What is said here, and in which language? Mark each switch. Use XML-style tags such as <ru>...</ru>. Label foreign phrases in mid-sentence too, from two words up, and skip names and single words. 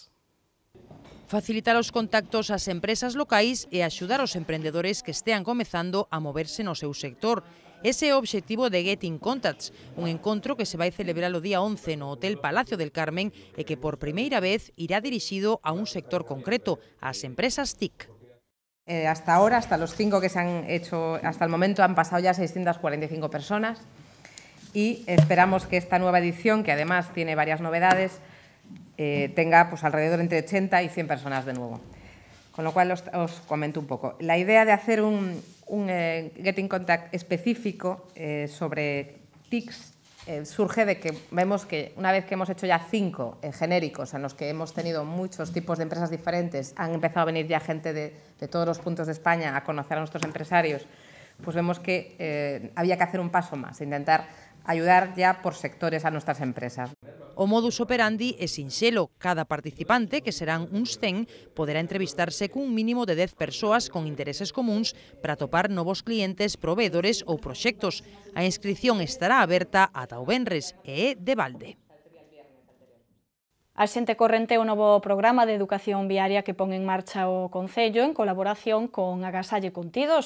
<gl>Facilitar os contactos ás empresas locais e axudar os emprendedores que estean comezando a moverse no seu sector. Ese é o obxectivo de Get in Contacts, un encontro que se vai celebrar o día 11 no Hotel Palacio del Carmen e que por primeira vez irá dirixido a un sector concreto, ás empresas TIC.</gl> <es>Hasta ahora, hasta los 5 que se han hecho, hasta el momento han pasado ya 645 personas y esperamos que esta nueva edición, que además tiene varias novedades, tenga pues alrededor entre 80 y 100 personas de nuevo. Con lo cual os comento un poco. La idea de hacer un Get in Contact específico sobre TICs surge de que vemos que una vez que hemos hecho ya 5 genéricos en los que hemos tenido muchos tipos de empresas diferentes, han empezado a venir ya gente de todos los puntos de España a conocer a nuestros empresarios, pues vemos que había que hacer un paso más, intentar ayudar ya por sectores a nuestras empresas.</es> <gl>O</gl> <la>modus operandi</la> <gl>é sinxelo. Cada participante, que serán uns 100, poderá entrevistarse cun mínimo de 10 persoas con intereses comuns para atopar novos clientes, proveedores ou proxectos. A inscripción estará aberta ata o venres e é de balde. A Xente Corrente é o novo programa de educación viaria que pon en marcha o Concello en colaboración con Agasalle Contidos.</gl>